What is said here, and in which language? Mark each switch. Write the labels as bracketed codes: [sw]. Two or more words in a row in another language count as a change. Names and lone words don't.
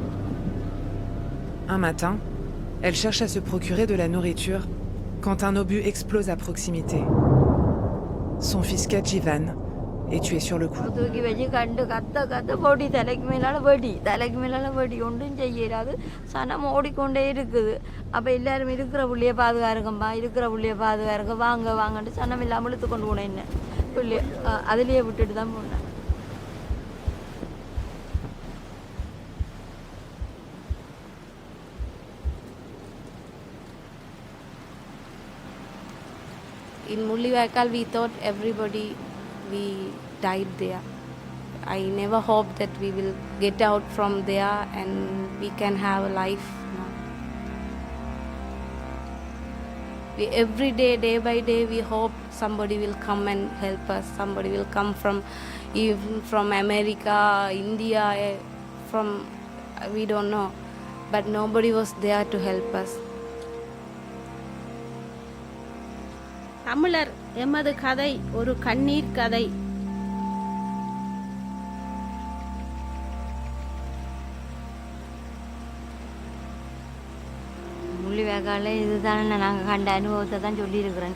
[fr] Un matin, elle cherche à se procurer de la nourriture quand un obus explose à proximité. Son fils Kajivan est tué sur le coup. [ta] தூக்கி வச்சு கண்டு கத்த போடி தலைக்கு மேலால வெடி ஒன்றும் செய்யறாது சனம் ஓடிக்கொண்டே இருக்குது. அப்போ எல்லாரும் இருக்கிற புள்ளிய பாதுகாருங்கம்மா வாங்கன்ட்டு சனம் இல்லாமல் இழுத்து கொண்டு போனேன் என்ன புள்ளிய அதுலேயே விட்டுட்டு தான் போனேன். [en] In Mullivaikkal, we thought everybody we died there. I never hoped that we will get out from there and we can have a life now. Every day, day by day, we hope somebody will come and help us. Somebody will come even from America, India, from we don't know. But nobody was there to help us. [ta] தமிழர் எமது கதை ஒரு கண்ணீர் கதை. முள்ளிவாய்க்காலில் இதுதானே நாங்கள் கண்ட அனுபவத்தை தான் சொல்லியிருக்கிறேன்.